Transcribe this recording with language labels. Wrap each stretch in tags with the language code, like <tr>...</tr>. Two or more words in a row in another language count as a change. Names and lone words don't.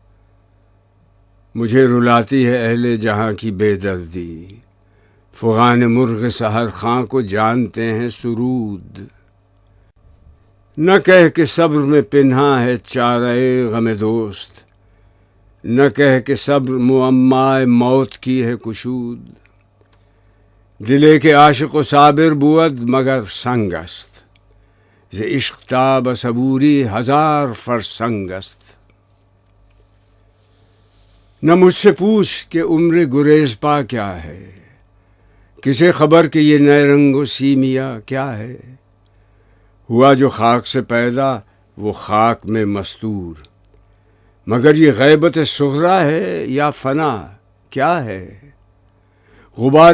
<ur>مجھے رلاتی ہے اہل جہاں کی بے دردی، فغان مرغ سحر خاں کو جانتے ہیں سرود۔ نہ کہہ کہ صبر میں پنہا ہے چارہ غم دوست، نہ کہہ کہ صبر معمائے موت کی ہے کشود،</ur> <fa>دلے کے عاشق و صابر بود مگر سنگ است، ز عشق تاب صبوری ہزار فرسنگ است۔</fa> <ur>نہ مجھ سے پوچھ کہ عمر گریز پا کیا ہے، کسے خبر کہ یہ نئے رنگ و سیمیا کیا ہے، ہوا جو خاک سے پیدا وہ خاک میں مستور، مگر یہ غیبت صغریٰ ہے یا فنا کیا ہے، غبار</ur>